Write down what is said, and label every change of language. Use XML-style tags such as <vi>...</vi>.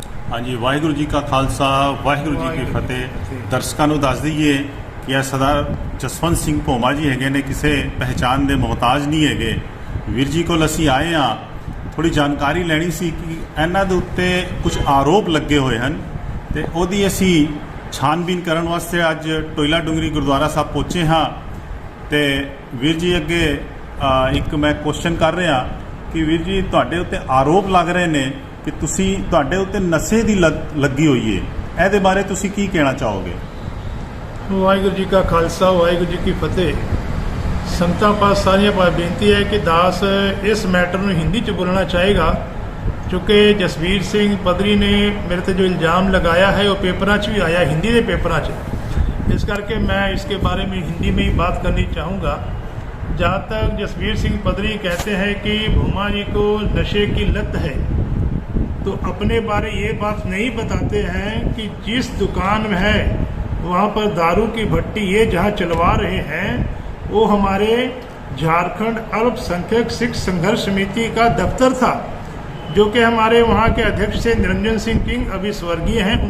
<pa>हाँ जी, वाहिगुरू जी का खालसा वाहिगुਰੂ जी की फतेह। ਦਰਸ਼ਕਾਂ ਨੂੰ ਦੱਸ ਦਈਏ ਕਿ ਇਹ ਸਰਦਾਰ ਜਸਵੰਤ ਸਿੰਘ ਭੋਮਾ ਜੀ ਹੈਗੇ ਨੇ, ਕਿਸੇ ਪਹਿਚਾਣ ਦੇ ਮੁਹਤਾਜ ਨਹੀਂ ਹੈਗੇ। ਵੀਰ ਜੀ ਕੋਲ ਅਸੀਂ ਆਏ ਹਾਂ, ਥੋੜੀ ਜਾਣਕਾਰੀ ਲੈਣੀ ਸੀ ਕਿ ਇਹਨਾਂ ਦੇ ਉੱਤੇ ਕੁਝ ਆਰੋਪ ਲੱਗੇ ਹੋਏ ਹਨ ਤੇ ਉਹਦੀ ਅਸੀਂ ਛਾਨਬੀਨ ਕਰਨ ਵਾਸਤੇ ਅੱਜ ਟੋਇਲਾ ਡੁੰਗਰੀ ਗੁਰਦੁਆਰਾ ਸਾਹਿਬ ਪਹੁੰਚੇ ਹਾਂ। ਤੇ ਵੀਰ ਜੀ ਅੱਗੇ ਇੱਕ ਮੈਂ ਕੁਐਸਚਨ ਕਰ ਰਿਹਾ ਕਿ ਵੀਰ ਜੀ ਤੁਹਾਡੇ ਉੱਤੇ ਆਰੋਪ ਲੱਗ ਰਹੇ ਨੇ ਕਿ ਤੁਹਾਡੇ ਉੱਤੇ ਨਸ਼ੇ ਦੀ ਲੱਗੀ ਹੋਈ ਹੈ, ਇਹਦੇ ਬਾਰੇ ਤੁਸੀਂ ਕੀ ਕਹਿਣਾ ਚਾਹੋਗੇ? ਵਾਹਿਗੁਰੂ ਜੀ ਕਾ ਖਾਲਸਾ ਵਾਹਿਗੁਰੂ ਜੀ ਕੀ ਫਤਿਹ। ਸੰਗਤਾਂ ਪਾਸ ਸਾਰੀਆਂ ਪਾਸ ਬੇਨਤੀ ਹੈ ਕਿ ਦਾਸ ਇਸ ਮੈਟਰ ਨੂੰ ਹਿੰਦੀ 'ਚ ਬੋਲਣਾ ਚਾਹੇਗਾ ਕਿਉਂਕਿ ਜਸਵੀਰ ਸਿੰਘ ਪਦਰੀ ਨੇ ਮੇਰੇ ਤੇ ਜੋ ਇਲਜ਼ਾਮ ਲਗਾਇਆ</pa> <hi>है वो पेपरों च भी आया, हिंदी के पेपरों च, इस करके मैं इसके बारे में हिंदी में ही बात करनी चाहूँगा। जहाँ तक जसवीर सिंह पदरी कहते हैं कि भोमा जी को नशे की लत है, तो अपने बारे ये बात नहीं बताते हैं कि जिस दुकान में है वहाँ पर दारू की भट्टी ये जहाँ चलवा रहे हैं वो हमारे झारखंड अल्पसंख्यक सिख संघर्ष समिति का दफ्तर था, जो कि हमारे वहाँ के अध्यक्ष से निरंजन सिंह किंग अभी स्वर्गीय हैं।</hi>